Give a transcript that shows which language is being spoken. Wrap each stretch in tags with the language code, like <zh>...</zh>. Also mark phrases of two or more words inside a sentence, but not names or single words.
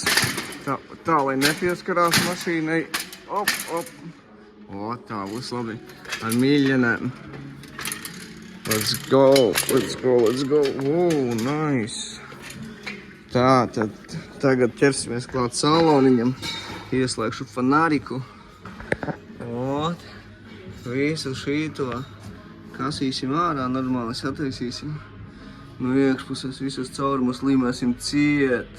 <lv>Tā, lai nepieskarās mašīnai. Op. O, tā būs labi. Ar mīļienēm.</lv> <en>Let's go. Nice.</en> <lv>Tā, tad tagad ķersimies klāt saloniņam. Ieslēgšu fanāriku. Ot. Visu šīto. Kasīsim ārā, normāli sataisīsim. No iekšpuses visus caurumus līmēsim ciet.</lv>